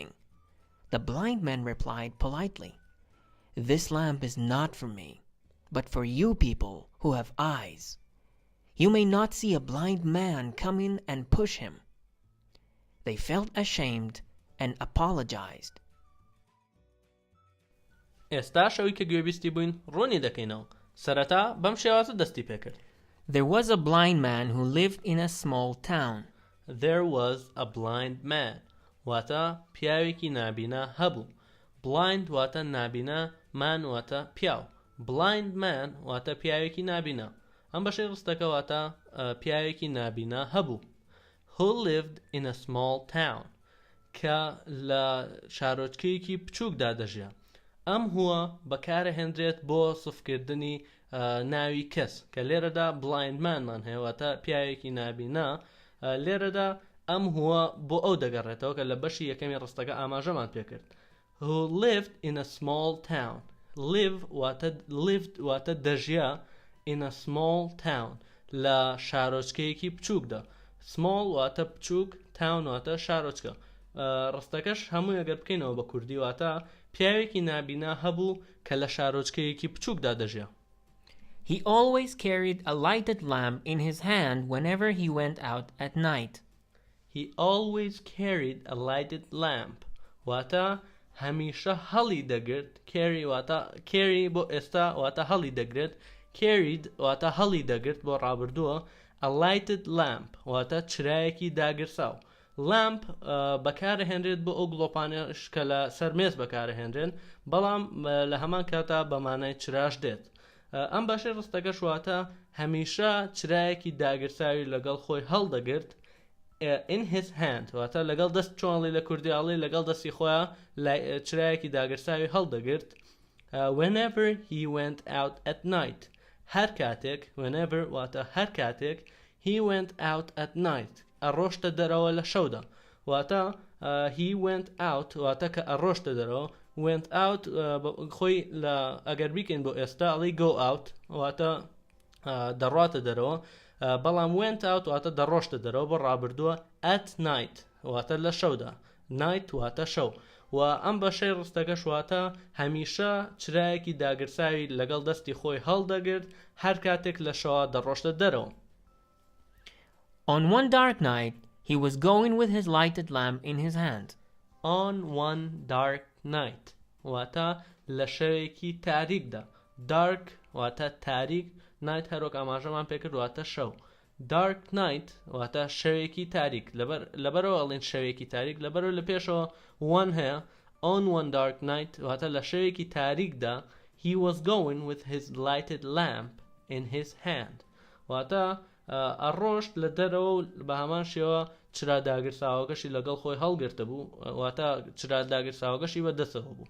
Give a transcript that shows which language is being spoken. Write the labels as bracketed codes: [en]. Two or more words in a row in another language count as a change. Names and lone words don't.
[en] The blind man replied politely, "This lamp is not for me, but for you people who have eyes. You may not see a blind man come in and push him." They felt ashamed and apologized. [ckb] ئێستا شەوی کە گوێبیستی بووین ڕوونی دەکەینەوە. سەرەتا بەم شێوازە دەستی پێکرد. [en] There was a blind man who lived in a small town. There was a blind man. [ckb] واتە پیاوێکی نابینا هەبوو. Blind واتە نابینا، man واتە پیاو. [en] Blind man [ckb] واتە پیاوێکی نابینا. ئەم بەشەی ڕستەکە واتە پیاوێکی نابینا هەبوو. [en] Who lived in a small town. [ckb] کە لە شارۆچکەیەکی بچووکدا دەژیا. ئەم هووە بەکارەهێنرێت بۆ سفکردنی ناوی کەس کە لێرەدا [en] blind man [ckb] مان هەیە واتە پیاوێکی نابینا. لێرەدا ئەم هووە بۆ ئەو دەگەڕێتەوە کە لە بەشی یەکەمی ڕستەکە ئاماژەمان پێکرد. [en] Who lived in a small town. [ckb] Live واتە دەژیا [en] in a small town [ckb] لە شارۆچکەیەکی بچووکدا. Small واتە بچووک، town واتە شارۆچکە. ڕستەکەش هەموو ئەگەر بکەینەوە بە کوردی واتە پیاوێکی نابینا هەبوو کە لە شارۆچکەیەکی بچووکدا دەژیا. [en] He always carried a lighted lamp in his hand whenever he went out at night. He always carried a lighted lamp. [ckb] واتە هەمیشە هەڵی دەگرت. carry بۆ ئێستا واتە هەڵی دەگرێت. carried واتە هەڵی دەگرت بۆ ڕابردووە. [en] a lighted lamp [ckb] واتە چرایەکی داگرساو. lamp بەکارەهێنرێت بۆ ئەو گڵۆپانەش کە لە سەر مێز بەکارەهێنرێن بەڵام لە هەمان کاتا بە مانای چراش دێت. ئەم باشەی ڕستەکەش واتە هەمیشە چرایەکی داگرساوی لەگەڵ خۆی هەڵدەگرت. [en] in his hand [ckb] واتە لەگەڵ دەست چۆنڵی لە کوردیاڵی لەگەڵ دەستی خۆیان چرایەکی داگرساوی هەڵدەگرت. [en] whenever he went out at night. [ckb] هەر کاتێک whenever واتە هەر کاتێک [en] he went out at night [ckb] ئەڕۆشتە دەرەوە لە شەودا. واتە [en] he went out [ckb] واتە کە ئەڕۆشتە دەرەوە. [en] went out [ckb] خۆی لە ئەگەر بیکەین بۆ ئێستا ئەڵی [en] go out [ckb] واتە دەڕاتە دەرەوە بەڵام [en] went out [ckb] واتە دەڕۆشتە دەرەوە بۆ ڕابردووە. [en] at night [ckb] واتە لە شەودا. night واتە شەو و ئەم بەشەی ڕستەکەش واتە هەمیشە چرایەکی داگرساوی لەگەڵ دەستی خۆی هەڵدەگرت هەر کاتێک لە شەوە دەڕۆشتە دەرەوە. [en] On one dark night, he was going with his lighted lamp in his hand. On one dark night [ckb] واتە لە شەوێکی تاریکدا. dark واتە تاریک، night هەرۆک ئاماژەمان پێکرد واتە شەو. [en] dark night [ckb] واتە شەوێکی تاریک. لەبەرەوە ئەڵێن شەوێکی تاریک لەبەرەوە لە پێشەوە one هەیە. [en] on one dark night [ckb] واتە لە شەوێکی تاریکدا [en] he was going with his lighted lamp in his hand [ckb] واتە ئەڕۆشت لە دەرەوە بە هەمان شێوە چرا داگرساوەکەشی لەگەڵ خۆی هەڵگرتە بوو واتە چرا داگرساوەکەشی بەدەستەوە بوو.